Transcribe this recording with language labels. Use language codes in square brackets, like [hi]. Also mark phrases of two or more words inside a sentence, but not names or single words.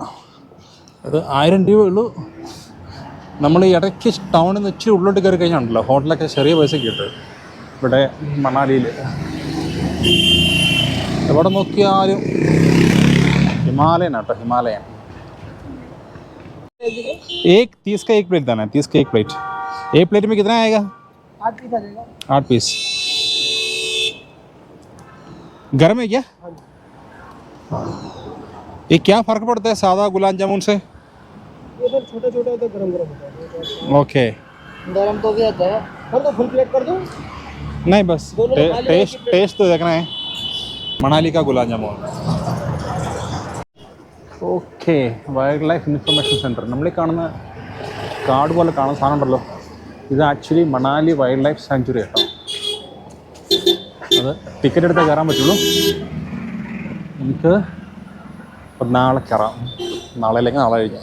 [ml] അത് 1000 രൂപയേ ഉള്ളൂ. നമ്മൾ ഈ ഇടയ്ക്ക് ടൗണിൽ നിന്ന് ഇച്ചിരി ഉള്ളിലോട്ട് കയറി കഴിഞ്ഞാണല്ലോ ഹോട്ടലൊക്കെ ചെറിയ പൈസയ്ക്ക് കിട്ടും. ഇവിടെ മണാലിയിൽ എവിടെ നോക്കിയാലും ഹിമാലയൻ ആട്ടോ, ഹിമാലയൻ. [hi] 30 का 1 प्लेट देना है, 30 का 1 प्लेट. 1 प्लेट में कितना आएगा? 8 पीस. गर्म है क्या? ये क्या फ़र्क पड़ता है सादा गुलाब जामुन से? ये सर छोटा होता है, गरम होता है. ओके, गरम तो भी आता है. हम तो [en] full plate [hi] कर दूं? नहीं बस टेस्ट तो देखना है. मनाली का गुलाब जामुन. [en] Okay, wildlife information center. [ml] നമ്മളീ കാണുന്ന കാർഡ് പോലെ കാണുന്ന സാധനം ഉണ്ടല്ലോ, ഇത് [en] actually Manali wildlife sanctuary [ml] കേട്ടോ. അത് ടിക്കറ്റ് എടുത്തേ കയറാൻ പറ്റുള്ളൂ. നമുക്ക് നാളെ കയറാം, നാളെ അല്ലെങ്കിൽ നാളെ കഴിഞ്ഞ്.